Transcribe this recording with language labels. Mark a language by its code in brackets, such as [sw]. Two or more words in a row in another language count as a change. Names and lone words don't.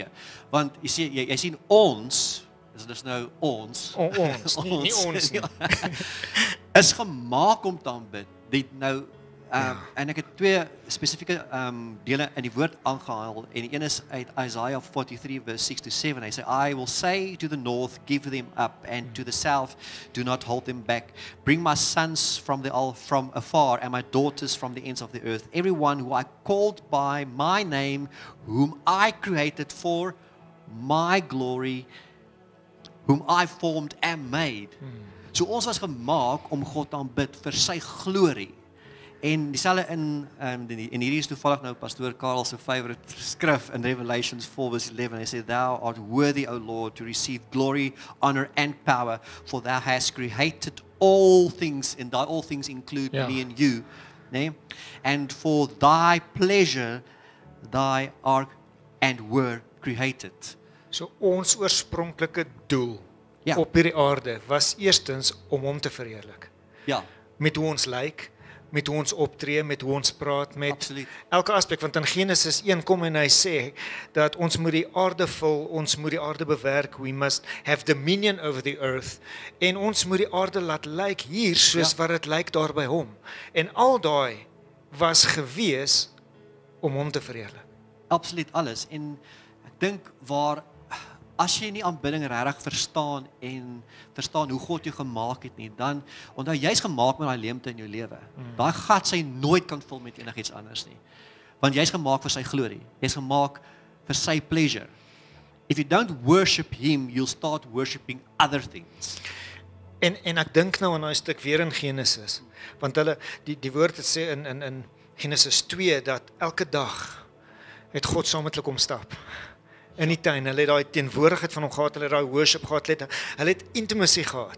[af] Want jy sien ons, dis nou ons. Nie ons nie. Is gemaak om te aanbid. En ek het twee spesifieke dele in die woord aangehaal, en die een is uit Isaiah 43 verse 6-7. Hy sê, [en] I will say to the north, give them up, and to the south, do not hold them back. Bring my sons from afar, and my daughters from the ends of the earth. Everyone who I called by my name, whom I created for my glory, whom I formed and made. [af] So ons was gemaak om God te aanbid vir sy glorie. En dieselfde in hierdie is toevallig nou pastoor Karel se favorite skrif in Revelations 4 verse 11. Hy sê, [en] Thou art worthy, O Lord, to receive glory, honor and power, for thou hast created all things, and thy all things include me and you. And for thy pleasure thy art and were created. [af] So ons oorspronklike doel op hierdie aarde was eerstens om hom te verheerlik. Ja. Met hoe ons lyk, met hoe ons optree, met hoe ons praat, met Absoluut. Elke aspek. Want in Genesis 1 kom en hy sê dat ons moet die aarde vul, ons moet die aarde bewerk, [en] we must have dominion over the earth, [af] en ons moet die aarde laat lyk hier soos wat dit lyk daar by hom. En al daai was gewees om hom te verheerlik. Absoluut alles. En ek dink as jy nie aanbidding regtig verstaan hoe God jou gemaak het nie, dan onthou jy's gemaak met daai leemte in jou lewe. Daai gat sy nooit kan vul met enigiets anders nie. Want jy's gemaak vir sy glorie. Jy's gemaak vir sy pleasure. [en] If you don't worship him, you'll start worshiping other things. [af] En ek dink nou aan daai stuk weer in Genesis, want hulle die woord het sê in Genesis 2 dat elke dag het God saam met hulle kom stap. In die tuin, hulle het daai teenwoordigheid van hom gehad, hulle het daai worship gehad, hulle het intimacy gehad.